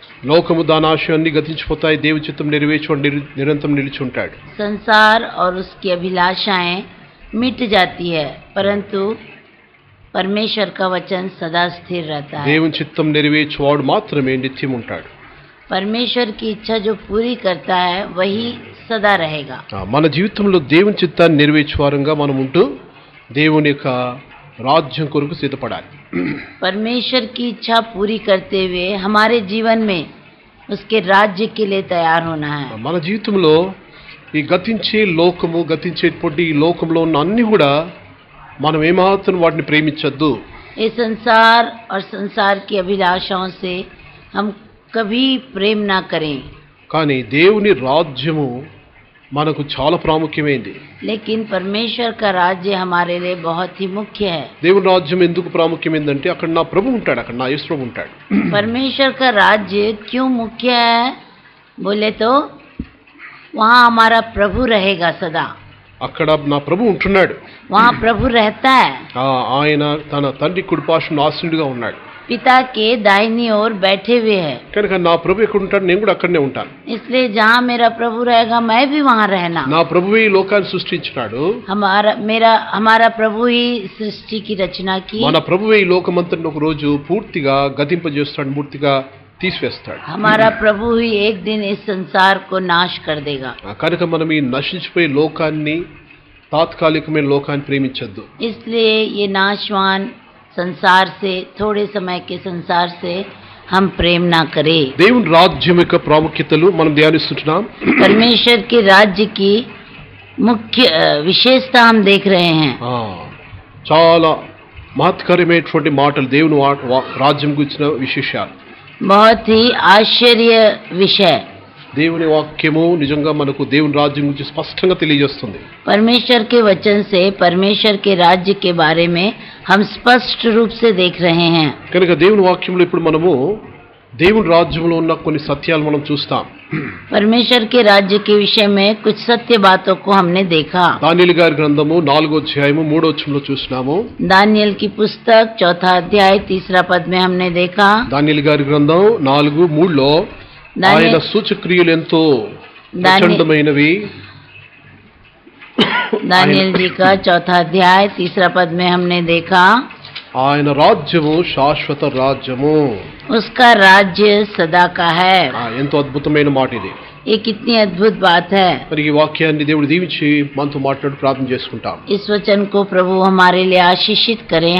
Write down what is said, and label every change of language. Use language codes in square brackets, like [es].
[te] లోకము దాని ఆశయాన్ని గతించిపోతాయి, దేవు చిత్తం నెరవేర్చువాడు నిరంతరం నిలిచి ఉంటాడు. [hi] संसार और उसकी अभिलाषाएं मिट जाती है, परंतु परमेश्वर का वचन सदा स्थिर रहता है. [te] దేవుని చిత్తం నెరవేర్చువాడు మాత్రమే నిత్యం ఉంటాడు. [hi] परमेश्वर की इच्छा जो पूरी करता है वही सदा रहेगा. [te] మన జీవితంలో దేవుని చిత్తాన్ని నెరవేర్చువారంగా మనం ఉంటూ దేవుని యొక్క రాజ్యం కొరకు సిద్ధపడాలి. [hi] परमेश्वर की इच्छा पूरी करते हुए हमारे जीवन में उसके राज्य के लिए तैयार होना है. [te] మన జీవితంలో ఈ గతించే లోకము, గతించేటువంటి ఈ లోకంలో ఉన్న అన్ని కూడా మనం ఏమాత్రం వాటిని ప్రేమించద్దు. [hi] ये संसार और संसार की अभिलाषाओं से हम कभी प्रेम ना करें. [te] కానీ దేవుని రాజ్యము మనకు చాలా ప్రాముఖ్యమైనది. [hi] लेकिन परमेश्वर का राज्य हमारे लिए बहुत ही मुख्य है. [te] దేవుని రాజ్యం ఎందుకు ప్రాముఖ్యమైందంటే అక్కడ నా ప్రభు ఉంటాడు, అక్కడ నా యేసు ప్రభు ఉంటాడు. [hi] परमेश्वर का राज्य क्यों मुख्य है बोले तो वहाँ हमारा प्रभु रहेगा सदा. [te] అక్కడ నా ప్రభు ఉంటున్నాడు. [hi] वहाँ प्रभु रहता है. [te] ఆయన తన తండ్రి కుడిపార్శ్వన ఆసీనుడిగా ఉన్నాడు. [hi] पिता के दाहिनी ओर बैठे हुए हैं. [te] కనుక నా ప్రభు ఎక్కడ ఉంటాడు, నేను కూడా అక్కడనే ఉంటాను. [hi] इसलिए जहाँ मेरा प्रभु रहेगा मैं भी वहाँ रहना. [te] నా ప్రభువే ఈ లోకాన్ని సృష్టించినాడు. [hi] हमारा प्रभु ही सृष्टि की रचना की. [te] మన ప్రభువే ఈ లోకమంతటిని ఒక రోజు పూర్తిగా గతింపజేస్తాడు, పూర్తిగా తీసివేస్తాడు. [hi] हमारा प्रभु ही एक दिन इस संसार को नाश कर देगा. [te] కనుక మనం ఈ నశించిపోయే లోకాన్ని, తాత్కాలికమైన లోకాన్ని ప్రేమించద్దు. [hi] इसलिए ये नाशवान संसार से, थोड़े समय के संसार से हम प्रेम ना करें. [te] దేవుని రాజ్యం యొక్క ప్రాముఖ్యతలు మనం ధ్యానిస్తున్నాం. [hi] परमेश्वर के राज्य की मुख्य विशेषता हम देख रहे हैं. [te] చాలా మహత్కరమైనటువంటి మాటలు దేవుని రాజ్యం గురించిన విశేషాలు. [hi] बहुत ही आश्चर्य विषय. [te] దేవుని వాక్యము నిజంగా మనకు దేవుని రాజ్యం గురించి స్పష్టంగా తెలియజేస్తుంది. [hi] परमेश्वर के वचन से परमेश्वर के राज्य के बारे में हम स्पष्ट रूप से देख रहे हैं. [te] కనుక దేవుని వాక్యంలో ఇప్పుడు మనము దేవుని రాజ్యంలో ఉన్న కొన్ని సత్యాలు మనం చూస్తాం. [hi] परमेश्वर के राज्य के विषय में कुछ सत्य बातों को हमने देखा. [te] దానియేలు గారి గ్రంథము 4వ అధ్యాయము 3వ వచనంలో చూస్తున్నాము. [hi] दानियल की पुस्तक 4 अध्याय 3 पद में हमने देखा. [te] దానియేలు గారి గ్రంథం 4:3లో ఆయన సూచక్రియలు ఎంతో ప్రచండమైనవి. [hi] दानियल जी का 4 अध्याय 3 पद में हमने देखा. [te] ఆయన రాజ్యము శాశ్వత రాజ్యము. [hi] उसका राज्य सदा का है. [te] ఎంతో అద్భుతమైన మాట ఇది. [hi] ये कितनी अद्भुत बात है. [te] మరి ఈ వాక్యాన్ని దేవుడు దీవించి మనతో మాట్లాడి ప్రార్థన చేసుకుంటాం. [hi] इस वचन को प्रभु हमारे लिए आशीषित करें.